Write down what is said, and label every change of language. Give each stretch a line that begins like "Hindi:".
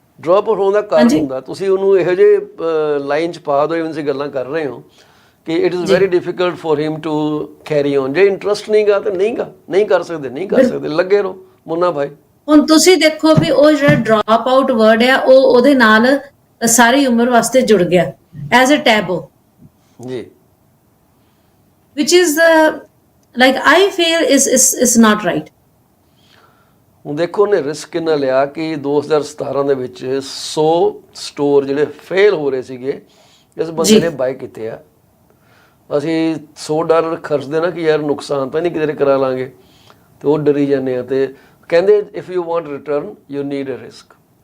Punjabi: Drop out ਹੋਣ ਦਾ ਕਾਰਨ ਹੁੰਦਾ ਤੁਸੀਂ ਉਹਨੂੰ ਇਹੋ ਜਿਹੇ ਲਾਈਨ 'ਚ ਪਾ ਦਿਓ, even ਤੁਸੀਂ ਗੱਲਾਂ ਕਰ ਰਹੇ ਹੋ ਕਿ
English: It is very difficult for him to carry on.
Punjabi: ਜੇ ਇੰਟਰਸਟ ਨਹੀਂਗਾ ਤੇ ਨਹੀਂ ਕਰ ਸਕਦੇ, ਲੱਗੇ ਰਹੋ ਮੁੰਨਾ ਭਾਈ। ਹੁਣ ਤੁਸੀਂ ਦੇਖੋ ਵੀ ਉਹ ਜਿਹੜਾ ਡ੍ਰੌਪ ਆਊਟ ਵਰਡ ਆ ਉਹ ਉਹਦੇ ਨਾਲ ਸਾਰੀ ਉਮਰ ਵਾਸਤੇ ਜੁੜ ਗਿਆ
English: as a taboo
Punjabi: ਜੀ,
English: which is like I feel is not right।
Punjabi: ਹੁਣ ਦੇਖੋ ਉਹਨੇ ਰਿਸਕ ਕਿੰਨਾ ਲਿਆ ਕਿ 2017 ਦੇ ਵਿੱਚ 100 ਸਟੋਰ ਜਿਹੜੇ ਫੇਲ ਹੋ ਰਹੇ ਸੀਗੇ ਇਸ ਬੰਦੇ ਨੇ ਬਾਈ ਕੀਤੇ ਆ। ਅਸੀਂ $100 ਖਰਚਦੇ ਨਾ ਕਿ ਯਾਰ ਨੁਕਸਾਨ ਤਾਂ ਨਹੀਂ ਕਿਤੇ ਕਰਾ ਲਾਂਗੇ, ਤੇ ਉਹ ਡਰੀ ਜਾਂਦੇ ਆ ਤੇ ਕਹਿੰਦੇ
English: If you want return you need a risk.